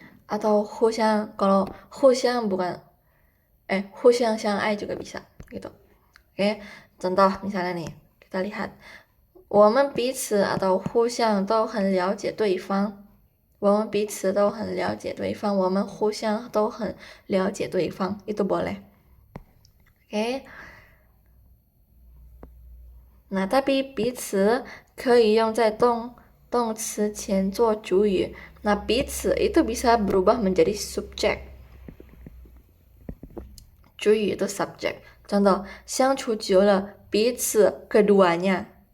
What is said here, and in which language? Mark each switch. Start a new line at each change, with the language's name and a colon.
Indonesian: Atau 互相 kalau 互相 bukan
Chinese: 互相相爱
Indonesian: juga bisa gitu. Oke, contoh misalnya nih, kita lihat
Chinese: 我们彼此 atau 互相都很了解对方，我们彼此都很了解对方，我们互相都很了解对方
Indonesian: itu boleh. Oke. Nah, tapi
Chinese: 彼此可以用在动词前做主语。
Indonesian: Nah, 彼此 itu bisa berubah menjadi subjek. 主语 itu subjek. Contoh,
Chinese: 相处久了，彼此
Indonesian: keduanya.